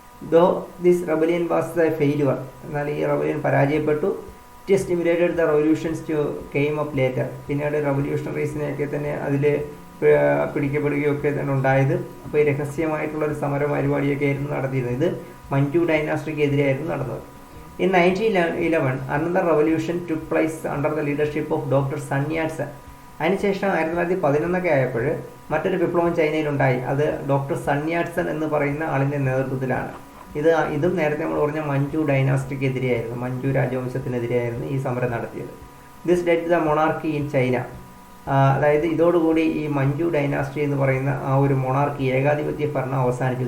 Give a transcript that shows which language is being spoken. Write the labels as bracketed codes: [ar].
[en] Though this rebellion was a failure. [ml] എന്നാൽ ഈ rebellion പരാജയപ്പെട്ടു. [en] It stimulated the revolutions to came up later. [ml] പിന്നീട് റെവല്യൂഷണറീസിനെയൊക്കെ തന്നെ അതിൽ പിടിക്കപ്പെടുകയൊക്കെ തന്നെ ഉണ്ടായത്. അപ്പോൾ ഈ രഹസ്യമായിട്ടുള്ളൊരു സമര പരിപാടിയൊക്കെ ആയിരുന്നു നടത്തിയിരുന്നത്. ഇത് മഞ്ചു ഡൈനാസ്റ്റിക്ക് എതിരെയായിരുന്നു നടന്നത്. [en] In 1911 another revolution took place under the leadership of Dr. Sun Yat-sen. [ml] അതിനുശേഷം 1911 ആയപ്പോൾ മറ്റൊരു വിപ്ലവം ചൈനയിലുണ്ടായി. അത് ഡോക്ടർ സൺ യാറ്റ്സൺ എന്ന് പറയുന്ന ആളിൻ്റെ നേതൃത്വത്തിലാണ്. ഇതും നേരത്തെ നമ്മൾ പറഞ്ഞ മഞ്ചു ഡൈനാസ്റ്റിക്ക് എതിരെയായിരുന്നു, മഞ്ചു രാജവംശത്തിനെതിരെയായിരുന്നു ഈ സമരം നടത്തിയത്. [en] This dead the monarchy in China. [ml] അതായത് ഇതോടുകൂടി ഈ മഞ്ചു ഡൈനാസ്റ്റി എന്ന് പറയുന്ന ആ ഒരു മൊണാർക്കി, ഏകാധിപത്യ ഭരണം അവസാനിച്ചു.